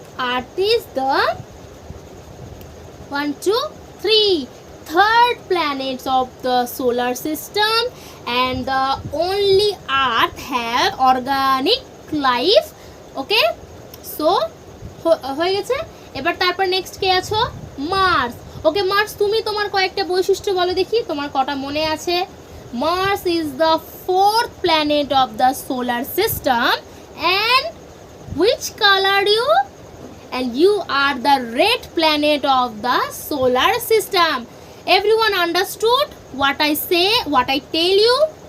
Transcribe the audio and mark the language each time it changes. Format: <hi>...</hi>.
<en>Earth is the 1, 2, 3 third planets of the solar system, and the only Earth have organic life. Okay, so</en> <bn>হয়ে গেছে। এবার তারপর next কে আছো? Mars. ওকে Mars, তুমি তোমার কয়েকটা বৈশিষ্ট্য বলো দেখি, তোমার কটা মনে আছে?</bn> <en>Mars is the fourth planet of the solar system, and which color you? And you are the red planet of the solar system. Everyone understood what I say, what I tell you?</en>